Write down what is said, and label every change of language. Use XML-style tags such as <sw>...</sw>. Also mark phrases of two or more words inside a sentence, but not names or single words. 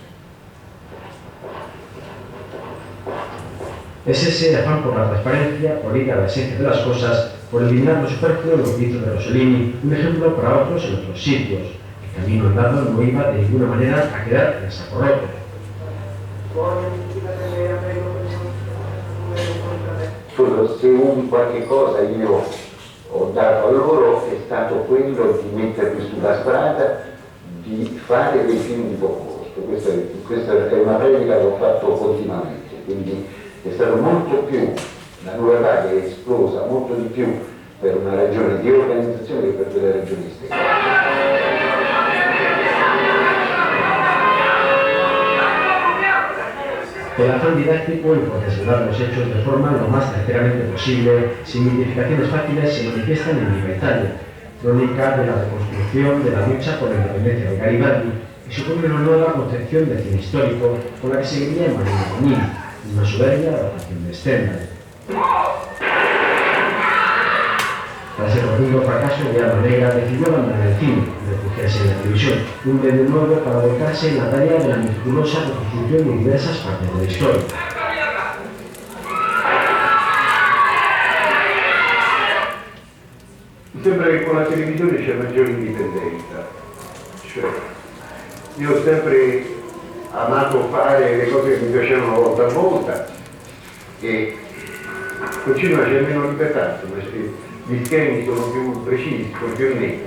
<es>Es ese afán por la transparencia, por ir a la esencia de las cosas, por eliminar lo superfluo en los gritos de Rossellini, un ejemplo para otros en otros sitios. El camino andado no iba de ninguna manera a quedar en saco roto.</es> <it>Se un qualche cosa io ho dato a loro è stato quello di mettermi sulla strada, di fare dei film di poco costo. Questa è una predica che ho fatto continuamente, quindi è stato molto più, la nuova vaga è esplosa molto di più per una ragione di organizzazione che per delle ragioni esterne.</it> <es>El afán didáctico y por desvelar los hechos de forma lo más certeramente posible, sin mitificaciones fáciles, se manifiestan en Viva Italia, crónica de la reconstrucción de la lucha por la independencia de Garibaldi, y supone una nueva concepción del cine histórico con la que seguiría en Marino Bonini, una soberbia adaptación de Stendhal. Tras el rotundo fracaso de Alma Negra, decidió abandonar el cine y refugiarse en la televisión, un medio nuevo para volcarse en la tarea de la meticulosa reconstrucción de diversas partes de la historia.</es> <it>Mi sembra che con la televisione c'è maggiore indipendenza. Cioè, io ho sempre amato fare le cose che mi piacevano volta a volta e con cinema c'è meno libertà, gli schemi sono più precisi, sono più netti.</it>